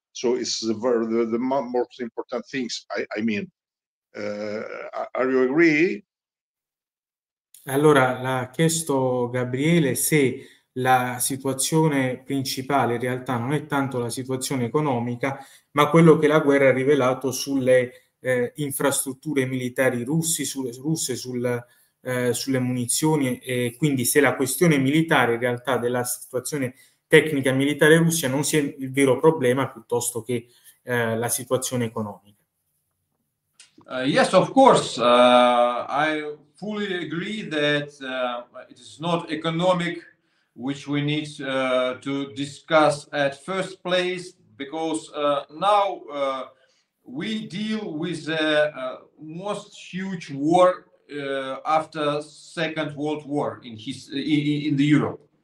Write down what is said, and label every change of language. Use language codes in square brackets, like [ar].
[en] So it's the most important things. I mean, are you agree? [it] Allora, l'ha chiesto Gabriele se la situazione principale in realtà non è tanto la situazione economica, ma quello che la guerra ha rivelato sulle infrastrutture militari russe, sulle munizioni, e quindi se la questione militare in realtà della situazione tecnica militare russa non sia il vero problema piuttosto che la situazione economica. [en] Yes, of course. I fully agree that it is not economic, which we need to discuss at first place, because now we deal with the most huge war after Second World War in the Europe.